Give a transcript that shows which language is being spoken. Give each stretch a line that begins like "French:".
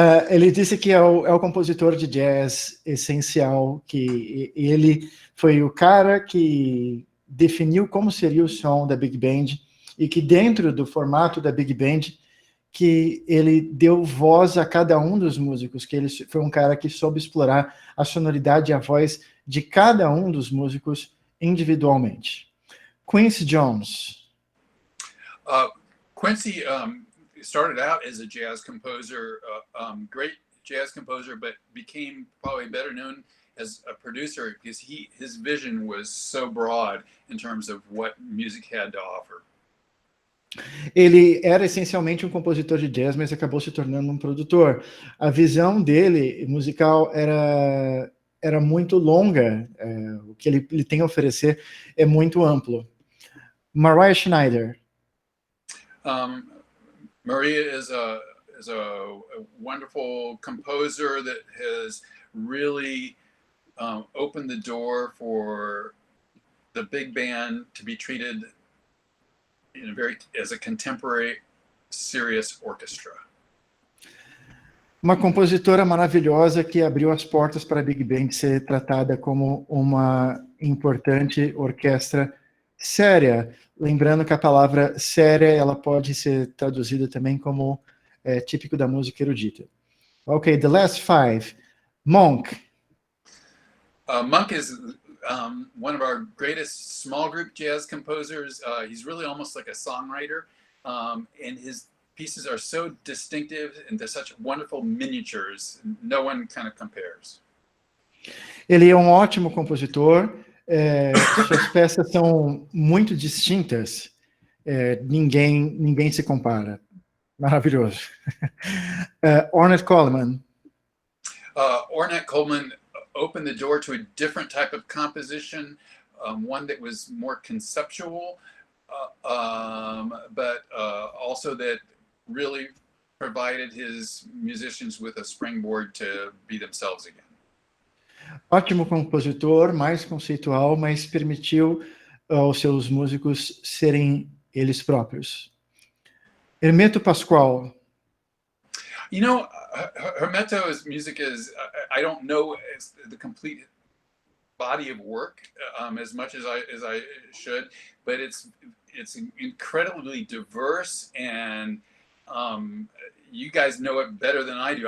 Portuguese: Ele disse que é o compositor de jazz essencial, que ele foi o cara que definiu como seria o som da Big Band, e que dentro do formato da Big Band, que ele deu voz a cada um dos músicos, que ele foi um cara que soube explorar a sonoridade e a voz de cada um dos músicos individualmente.
English: Quincy Jones. Quincy started out as a jazz composer, great jazz composer, but became probably better known as a producer because his vision was so broad in terms of what music had to offer.
Portuguese: Ele era essencialmente um compositor de jazz, mas acabou se tornando um produtor. A visão dele musical era muito longa, o que ele tem a oferecer é muito amplo.
English: Mariah Schneider. Maria is a wonderful composer that has really opened the door for the big band to be treated as a contemporary, serious orchestra.
Portuguese: Uma compositora maravilhosa que abriu as portas para a Big Band ser tratada como uma importante orquestra séria. Lembrando que a palavra séria, ela pode ser traduzida também como típico da música erudita.
English: Okay, the last five. Monk. Monk is one of our greatest small group jazz composers. He's really almost like a songwriter, and his pieces are so distinctive and they're such wonderful miniatures. No one kind of compares.
Portuguese: Ele é um ótimo compositor. Suas peças são muito distintas. Ninguém se compara. Maravilhoso. Ornette Coleman.
English: Ornette Coleman opened the door to a different type of composition, one that was more conceptual, but also that really provided his musicians with a springboard to be themselves again.
Portuguese: Ótimo compositor, mais conceitual, mas permitiu aos seus músicos serem eles próprios.
English: Hermeto Pascoal. You know, Hermeto's music is, I don't know the complete body of work as much as I should, but it's incredibly diverse, and you guys know it better than I do.